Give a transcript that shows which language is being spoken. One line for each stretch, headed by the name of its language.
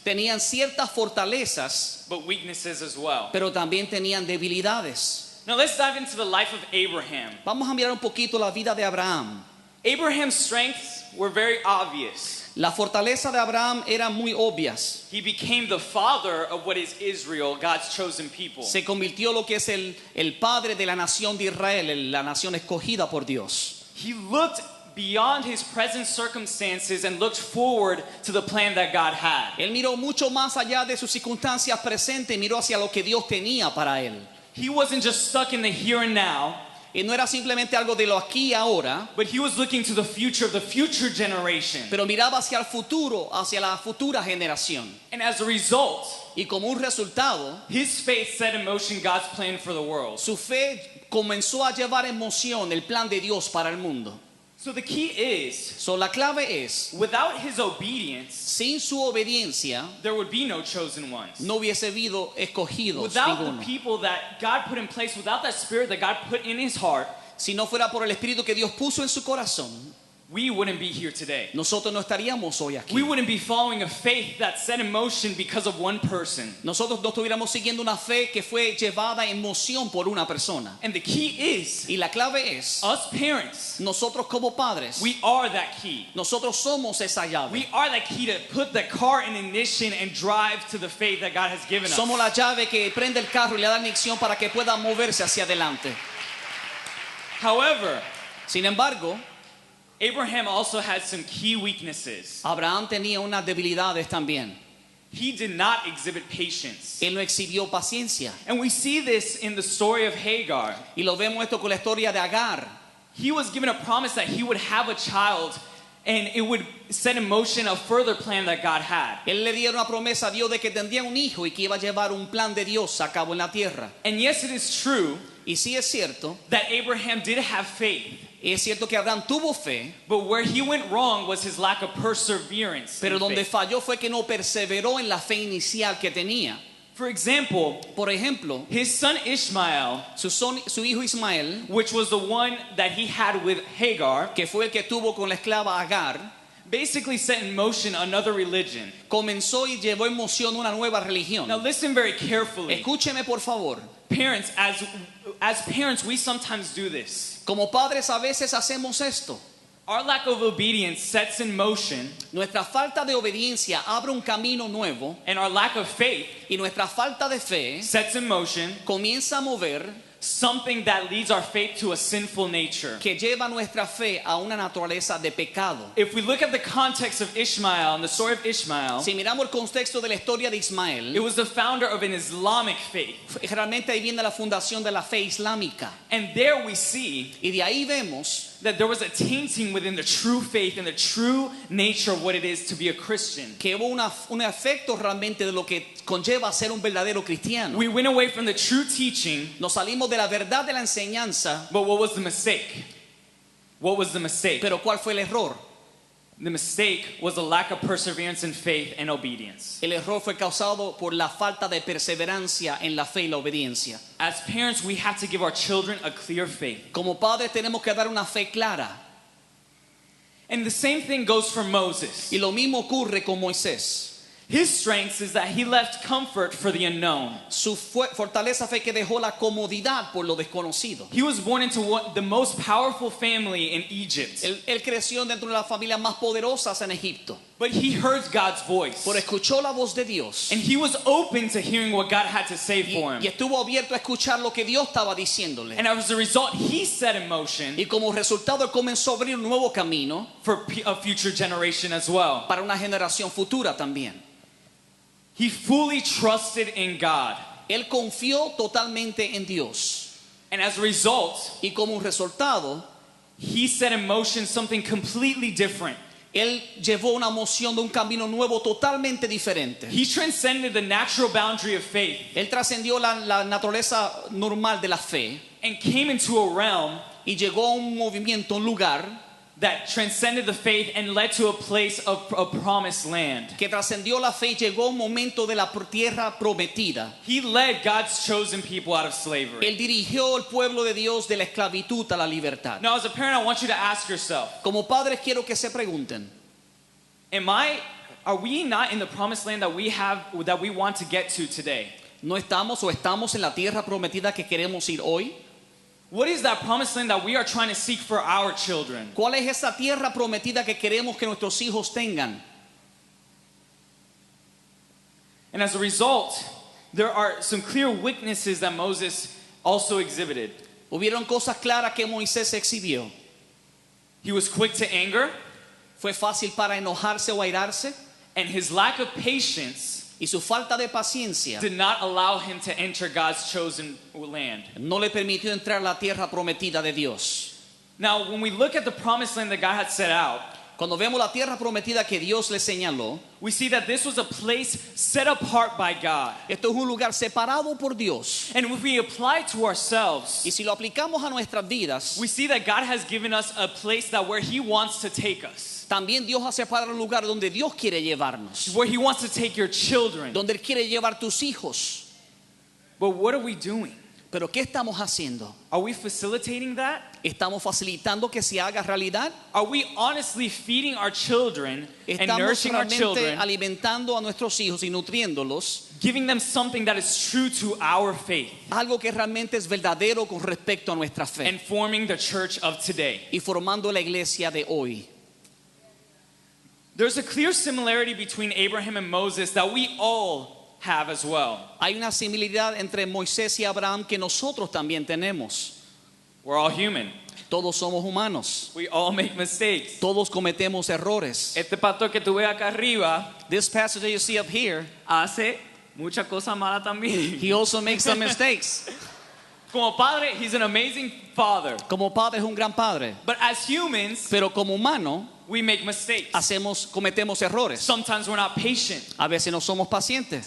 Spanish: tenían ciertas fortalezas,
English: but weaknesses as well.
Spanish: pero también tenían debilidades.
English: Now let's dive into the life of Abraham.
Spanish: Vamos a mirar un poquito la vida de Abraham.
English: Abraham's strengths were very obvious.
Spanish: La fortaleza de Abraham eran muy obvias.
English: He became the father of what is Israel, God's chosen people.
Spanish: Se convirtió lo que es el padre de la nación de Israel, la nación escogida por Dios.
English: He looked beyond his present circumstances and looked forward to the plan that God had.
Spanish: Él miró mucho más allá de sus circunstancias presentes, miró hacia lo que Dios tenía para él.
English: He wasn't just stuck in the here and now,
Spanish: Y no era simplemente algo de lo aquí y ahora,
English: but he was looking to the future of the future generation.
Spanish: pero miraba hacia el futuro, hacia la futura generación.
English: And as a result,
Spanish: Y como un resultado,
English: his faith set in motion God's plan for the world.
Spanish: su fe comenzó a llevar en moción el plan de Dios para el mundo.
English: So the key is,
Spanish: So, la clave es,
English: without his obedience,
Spanish: sin su obediencia,
English: there would be no chosen ones.
Spanish: no hubiese habido escogidos
English: Without
Spanish: ninguno.
English: the people that God put in place, without that spirit that God put in his heart,
Spanish: Si no fuera por el Espíritu que Dios puso en su corazón,
English: we wouldn't be here today.
Spanish: nosotros no estaríamos hoy
English: We
Spanish: aquí.
English: wouldn't be following a faith that's set in motion because of one person.
Spanish: Nosotros no estuviéramos siguiendo una fe que fue llevada en moción por una persona.
English: And the key is,
Spanish: Y la clave es,
English: us parents,
Spanish: nosotros como padres,
English: we are that key.
Spanish: nosotros somos esa llave.
English: We are that key to put the car in ignition and drive to the faith that God has given us.
Spanish: Somos la llave que prende el carro y le da ignición para que pueda moverse hacia adelante.
English: However,
Spanish: Sin embargo,
English: Abraham also had some key weaknesses.
Spanish: Abraham tenía unas debilidades también.
English: He did not exhibit patience.
Spanish: Él no exhibió paciencia.
English: And we see this in the story of Hagar.
Spanish: Y lo vemos esto con la historia de Agar.
English: He was given a promise that he would have a child and it would set in motion a further plan that God had.
Spanish: Él le dio una promesa a Dios de que tendría un hijo y que iba a llevar un plan de Dios a cabo en la tierra.
English: And yes, it is true
Spanish: Y sí es cierto,
English: that Abraham did have faith,
Spanish: es cierto que Abraham tuvo fe,
English: but where he went wrong was his lack of perseverance.
Spanish: pero donde
English: faith.
Spanish: falló fue que no perseveró en la fe inicial que tenía.
English: For example,
Spanish: Por ejemplo,
English: his son Ishmael,
Spanish: su hijo Ismael,
English: which was the one that he had with Hagar,
Spanish: que fue el que tuvo con la esclava Agar,
English: basically set in motion another religion.
Spanish: comenzó y llevó en moción una nueva religión.
English: Now listen very carefully.
Spanish: Escúcheme por favor.
English: Parents, as parents, we sometimes do this.
Spanish: Como padres a veces hacemos esto.
English: Our lack of obedience sets in motion,
Spanish: Nuestra falta de obediencia abre un camino nuevo
English: and our lack of faith
Spanish: y nuestra falta de fe
English: sets in motion
Spanish: comienza a mover
English: something that leads our faith to a sinful nature.
Spanish: que lleva nuestra fe a una naturaleza de pecado.
English: If we look at the context of Ishmael and the story of Ishmael,
Spanish: Si miramos el contexto de la historia de Ismael,
English: it was the founder of an Islamic faith.
Spanish: realmente ahí viene la fundación de la fe islámica.
English: And there we see
Spanish: Y de ahí vemos
English: that there was a tainting within the true faith and the true nature of what it is to be a Christian.
Spanish: que hubo un efecto realmente de lo que conlleva ser un verdadero cristiano.
English: We went away from the true teaching,
Spanish: Nos salimos de la verdad de la enseñanza,
English: but what was the mistake? What was the mistake?
Spanish: pero ¿cuál fue el error?
English: The mistake was a lack of perseverance in faith and obedience.
Spanish: El error fue causado por la falta de perseverancia en la fe y la obediencia.
English: As parents, we have to give our children a clear faith.
Spanish: Como padres tenemos que dar una fe clara.
English: And the same thing goes for Moses.
Spanish: Y lo mismo ocurre con Moisés.
English: His strength is that he left comfort for the unknown.
Spanish: Su fortaleza fue que dejó la comodidad por lo desconocido.
English: He was born into the most powerful family in Egypt.
Spanish: Él creció dentro de las familias más poderosas en Egipto.
English: But he heard God's voice.
Spanish: Pero escuchó la voz de Dios.
English: And he was open to hearing what God had to say for him.
Spanish: Y estuvo abierto a escuchar lo que Dios estaba diciéndole.
English: And as a result, he set in motion
Spanish: Y como resultado él comenzó a abrir un nuevo camino
English: for a future generation as well.
Spanish: para una generación futura también.
English: He fully trusted in God.
Spanish: Él confió totalmente en Dios.
English: And as a result,
Spanish: Y como un resultado,
English: he set in motion something completely different.
Spanish: él llevó una moción de un camino nuevo totalmente diferente.
English: He transcended the natural boundary of faith
Spanish: Él trascendió la naturaleza normal de la fe
English: and came into a realm
Spanish: y llegó a un movimiento, un lugar
English: that transcended the faith and led to a place of a promised land.
Spanish: que trascendió la fe y llegó a un momento de la tierra prometida.
English: He led God's chosen people out of slavery.
Spanish: Él dirigió al pueblo de Dios de la esclavitud a la libertad.
English: Now, as a parent, I want you to ask yourself,
Spanish: Como padres quiero que se pregunten,
English: are we not in the promised land that we want to get to today?
Spanish: ¿no estamos o estamos en la tierra prometida que queremos ir hoy?
English: What is that promised land that we are trying to seek for our children?
Spanish: ¿Cuál es esa tierra prometida que queremos que nuestros hijos tengan?
English: And as a result, there are some clear weaknesses that Moses also exhibited.
Spanish: Hubieron cosas claras que Moisés exhibió.
English: He was quick to anger,
Spanish: Fue fácil para enojarse o airarse,
English: and his lack of patience
Spanish: y su falta de paciencia
English: did not allow him to enter God's chosen land.
Spanish: no le permitió entrar a la tierra prometida de Dios.
English: Now, when we look at the promised land that God had set out,
Spanish: Cuando vemos la tierra prometida que Dios le señaló,
English: we see that this was a place set apart by God.
Spanish: esto es un lugar separado por Dios.
English: And if we apply it to ourselves,
Spanish: Y si lo aplicamos a nuestras vidas,
English: we see that God has given us a place that where He wants to take us,
Spanish: también Dios ha separado un lugar donde Dios quiere llevarnos,
English: where He wants to take your children.
Spanish: donde Él quiere llevar tus hijos.
English: But what are we doing?
Spanish: Pero ¿qué estamos haciendo?
English: Are we facilitating that?
Spanish: ¿Estamos facilitando que se haga realidad?
English: Are we honestly feeding our children and
Spanish: ¿Estamos
English: nourishing our
Spanish: realmente
English: children,
Spanish: alimentando a nuestros hijos y nutriéndolos?
English: giving them something that is true to our faith,
Spanish: Algo que realmente es verdadero con respecto a nuestra fe.
English: and forming the church of today?
Spanish: Y formando la iglesia de hoy.
English: There's a clear similarity between Abraham and Moses that we all have as well.
Spanish: Hay una similitud entre Moisés y Abraham que nosotros también tenemos.
English: We're all human.
Spanish: Todos somos humanos.
English: We all make mistakes.
Spanish: Todos cometemos errores. Este pastor que tú ves acá arriba
English: This pastor that you see up here,
Spanish: hace mucha cosa mala también.
English: he also makes some mistakes.
Spanish: Como padre,
English: he's an amazing father.
Spanish: Como padre es un gran padre.
English: But as humans,
Spanish: Pero como humano
English: we make mistakes.
Spanish: cometemos errores.
English: Sometimes we're not patient.
Spanish: A veces no somos pacientes.